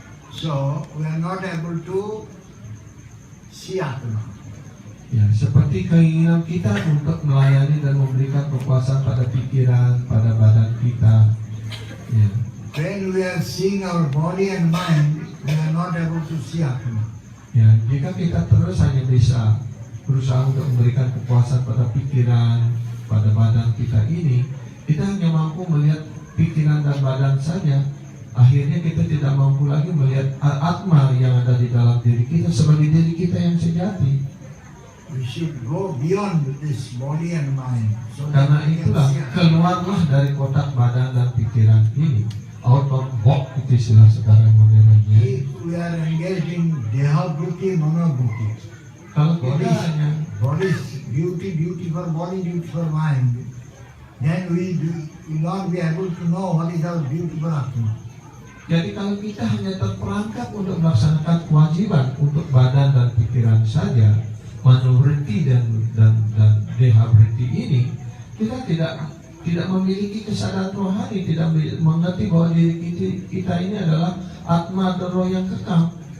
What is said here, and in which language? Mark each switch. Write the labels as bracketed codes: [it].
[en] So we are not able to see Atma. [id] Ya, seperti keinginan kita untuk melayani dan memberikan kekuasaan pada pikiran, pada badan kita. Ya. [en] When we are seeing our body and mind, we are not able to see Atma. [id] Ya, jika kita terus hanya bisa berusaha untuk memberikan kekuasaan pada pikiran, pada badan kita ini, kita hanya mampu melihat pikiran dan badan saja. Akhirnya kita tidak mampu lagi melihat Atma yang ada di dalam diri kita sebagai diri kita yang sejati. [en] We should go beyond this body and mind. So [id] Karena [en] that we can [id] itulah [en] see Atma. [id] keluarlah dari kotak badan dan pikiran ini. Out of box itu istilah sekarang modernnya. [en] If we are engaged in Deha Bhuti, Mano Bhuti, [id] Kalau kita hanya [en] body's duty for body, duty for mind, then we will not be able to know what is our duty for Atma. [id] Jadi kalau kita hanya terperangkap untuk melaksanakan kewajiban untuk badan dan pikiran saja, manuvriti dan deha berhenti ini, kita tidak memiliki kesadaran rohani, tidak mengerti bahwa diri kita ini adalah Atma atau roh yang kekal.